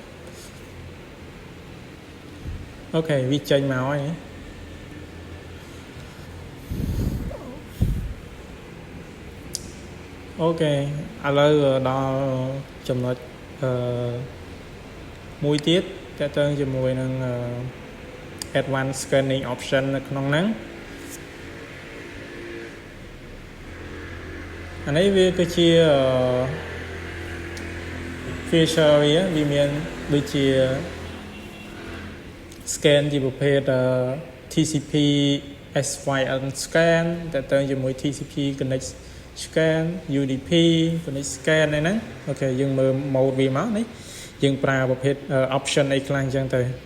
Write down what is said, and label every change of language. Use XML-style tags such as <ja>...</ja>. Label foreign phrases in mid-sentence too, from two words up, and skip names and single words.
<km>អូខេវាចេញមកហើយអូខេឥឡូវដល់ចំណុចមួយទៀតតើតើជាមួយនឹង</km> <en>advanced scanning option</en> <km>នៅក្នុងហ្នឹង អានេះវាគឺជា feature វាមានដូចជា scan ជាប្រភេទ</km> <en>TCP SYN scan</en> <km>តើតើជាមួយ</km> <en>TCP connect scan UDP connect scan</en> <km>ហ្នឹងអូខេយើងមើល mode វាមកនេះយើងប្រើប្រភេទ option អីខ្លះអញ្ចឹងទៅ</km>